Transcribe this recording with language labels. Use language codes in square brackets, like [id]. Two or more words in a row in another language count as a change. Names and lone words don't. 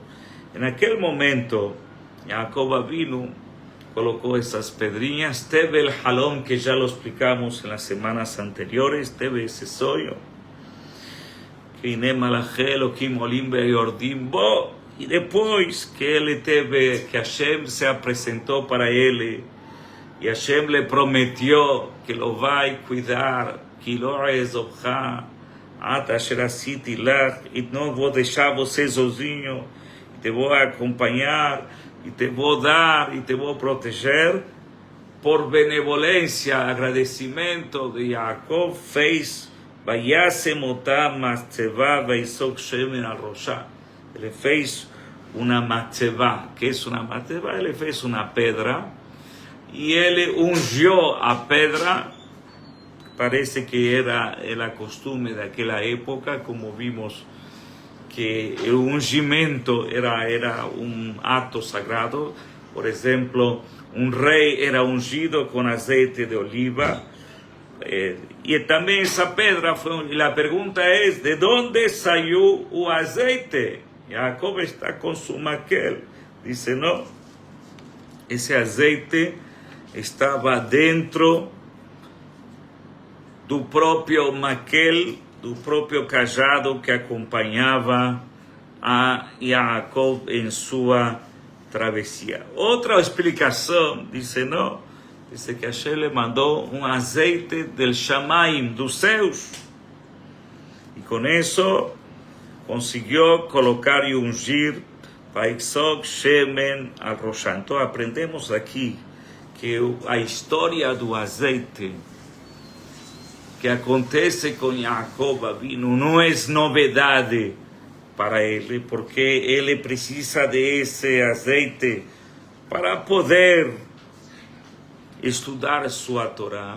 [pt] Naquele momento, Jacob vino, colocou essas pedrinhas, teve o halom que já [es] lo explicamos [pt] nas semanas anteriores, teve esse sonho, que [he] הנה מלאכי אלהים עלים וירדים בו. [pt] E depois que ele teve, que Hashem se apresentou para ele, e Hashem lhe prometeu que lo vai cuidar, que [he] לא אעזבך, עד אשר עשיתי לך, [pt] e não vou deixar você sozinho, e te vou acompanhar, e te vou dar, e te vou proteger. Por benevolência, agradecimento de Jacob, fez, [he] וישם אותם מצבה ויצק שמן על ראשה. [pt] Ele fez uma matzevá. Que é uma matzevá? Ele fez uma pedra e ele ungiu a pedra. Parece que era a costume daquela época, como vimos que o ungimento era um ato sagrado. Por exemplo, um rei era ungido com azeite de oliva. E também essa pedra foi. A pergunta é: de onde saiu o azeite? Jacob está com su maquel. Dice não. Esse azeite estava dentro do próprio maquel, do próprio cajado que acompanhava a Jacob em sua travessia. Outra explicação, dice não, [es] dice que [pt] Hashem le mandou um azeite del Shamaim, dos céus, e com isso conseguiu colocar e ungir [he] ויצק שמן על ראשה. [pt] Então aprendemos aqui que a história do azeite que acontece com Jacob Avinu não é novidade para ele, porque ele precisa desse azeite para poder estudar sua Torá.